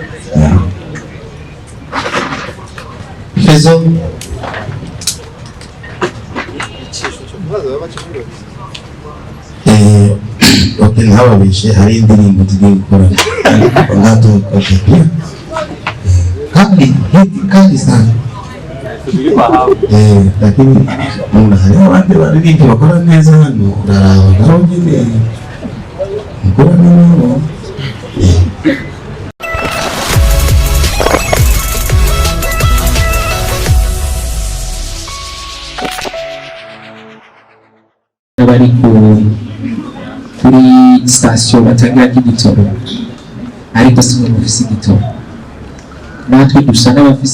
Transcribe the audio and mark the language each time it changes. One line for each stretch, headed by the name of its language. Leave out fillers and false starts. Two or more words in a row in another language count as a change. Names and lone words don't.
Rundi: Fizzo ntababishe hari indirimbo tugiye gukora kandi
Swahili: sana lakini
Rundi: hari abandi baririmbyi bakora neza hano uraraba nabo nyine mukora nabo bari kuri station batangira igitoro ariko simwe mufise igitoro natwe dusa n'abafise